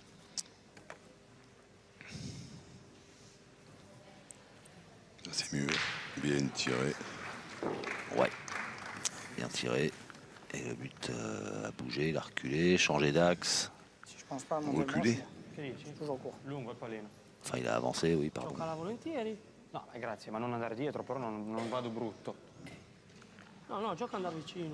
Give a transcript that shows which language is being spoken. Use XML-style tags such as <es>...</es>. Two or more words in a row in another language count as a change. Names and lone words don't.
<fr>C'est mieux. Bien tiré. Ouais. Bien tiré. Et le but a bougé, il a reculé, changé d'axe. Si je pense pas à mon Reculé.</fr> <it>Che dici?</it> <fr>toujours court.</fr> <it>Lungo il pallino.</it> <fr>Enfin, il a avancé, oui, pardon.</fr> <it>Giocala volentieri. No, grazie, ma non andare dietro, però non vado brutto. No, no, gioca andare vicino.</it>